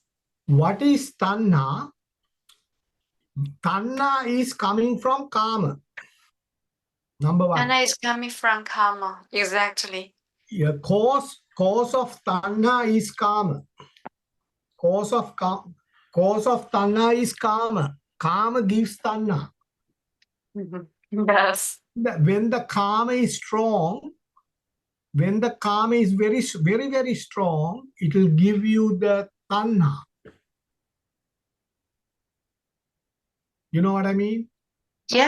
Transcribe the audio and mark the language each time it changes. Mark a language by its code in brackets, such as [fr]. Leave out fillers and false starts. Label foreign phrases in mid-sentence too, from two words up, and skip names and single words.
[en] What is Tanha? Tanha is coming from Kama. Number one. Tanna is coming from karma. Exactly. Yeah, cause of Tanha is Kama. Cause of Cause of tanha is kama. Kama gives tanha. Yes. When the kama is strong, when the kama is very, very, very strong, it will give you the tanha. You know what I mean? Yeah.